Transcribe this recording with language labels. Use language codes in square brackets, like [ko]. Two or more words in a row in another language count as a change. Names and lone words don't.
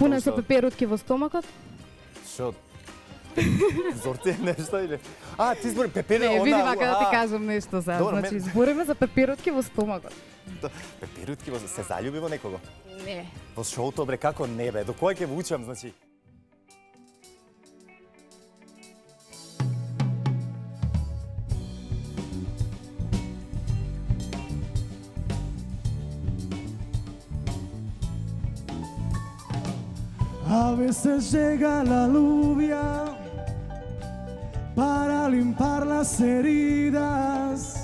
[mk] Пуна со пеперутки во стомакот. Што? Зорте нешто или? А, ти збори пепеле, не, види вака да ти кажам нешто сега. Значи, збориме за пеперутки во стомакот. Пеперутки се заљуби во некого? Не. Во шоуто, бре, како не, бе? До кој ќе го учам, значи? [es] A veces llega la lluvia para limpar las heridas.